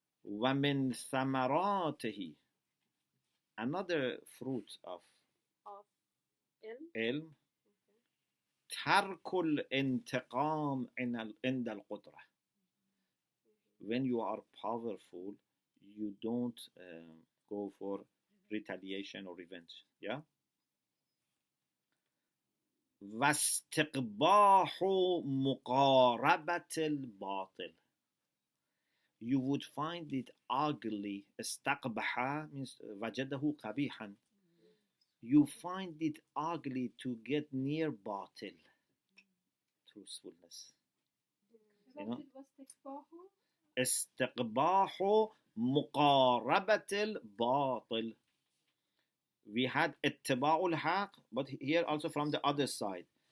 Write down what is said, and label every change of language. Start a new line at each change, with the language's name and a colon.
Arabic: وَمِنْ ثَمَرَاتِهِ.
English: Another fruit of ilm.
Arabic: تَرْكُ الْإِنْتِقَامِ عِنْدَ الْقُدْرَةِ.
English: When you are powerful, you don't go for retaliation or revenge. Yeah.
Arabic: واستقباح مقاربة الباطل.
English: You would find it ugly.
Arabic: استقبح means وجده قبيحا.
English: You find it ugly to get near باطل. Truthfulness. You know?
Arabic: استقباح مقاربة الباطل.
English: We had
Arabic: اتباع الحق,
English: but here also from the other side.